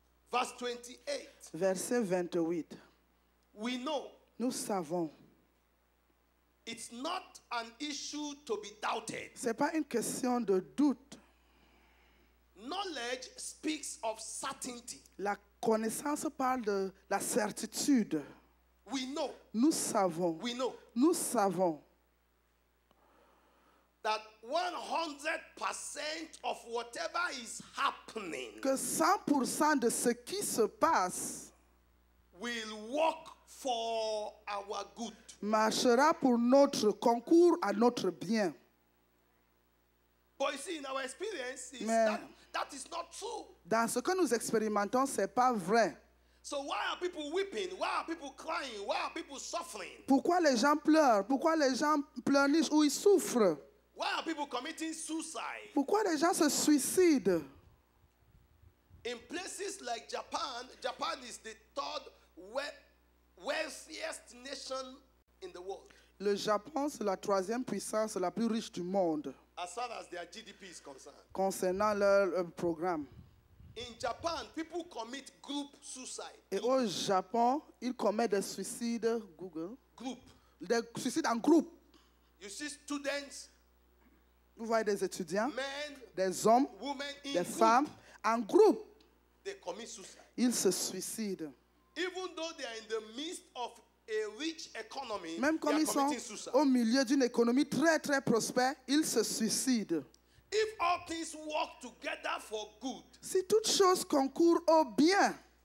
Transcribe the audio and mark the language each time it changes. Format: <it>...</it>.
<en>Verse 28.</en> <fr>Verset 28.</fr> <en>We know</en> <fr>Nous savons,</fr> <en>it's not an issue to be doubted.</en> <fr>ce n'est pas une question de doute.</fr> <en>Knowledge speaks of certainty.</en> <fr>La connaissance parle de la certitude.</fr> <en>We know,</en> <fr>Nous savons, nous savons</fr> <en>that 100% of whatever is happening</en> <fr>que 100% de ce qui se passe</fr> <en>will work for our good.</en> <fr>marchera pour notre concours à notre bien.</fr> <en>But you see, in our experience,</en> <fr>Mais</fr> <en>that is not true.</en> <fr>dans ce que nous expérimentons, ce n'est pas vrai.</fr> <en>So why are people weeping? Why are people crying? Why are people suffering?</en> <fr>Pourquoi les gens pleurent? Pourquoi les gens pleurnichent ou ils souffrent?</fr> <en>Why are people committing suicide?</en> <fr>Pourquoi les gens se suicident?</fr> <en>In places like Japan, Japan is the third wealthiest nation in the world.</en> <fr>Le Japon, c'est la troisième puissance la plus riche du monde</fr> <en>As far as their GDP is concerned.</en> <fr>concernant leur programme.</fr> <en>In Japan, people commit group suicide.</en> <fr>Et au Japon, ils commettent des suicides</fr> <en>Group.</en> <fr>des suicides en groupe.</fr> <en>You see students,</en> <fr>Vous voyez des étudiants,</fr> <en>men,</en> <fr>des hommes,</fr> <en>women in</en> <fr>des</fr> <en>group.</en> <fr>femmes, en groupe,</fr> <en>They commit suicide.</en> <fr>ils se suicident.</fr> <en>Even though they are in the midst of a rich economy,</en> <fr>Même</fr> <en>they</en> <fr>comme</fr> <en>are</en> <fr>ils sont</fr> <en>committing suicide.</en> <fr>au milieu d'une économie très très prospère, ils se suicident.</fr> <en>If all things work together for good,</en> <fr>Si toutes choses concourent au bien,</fr>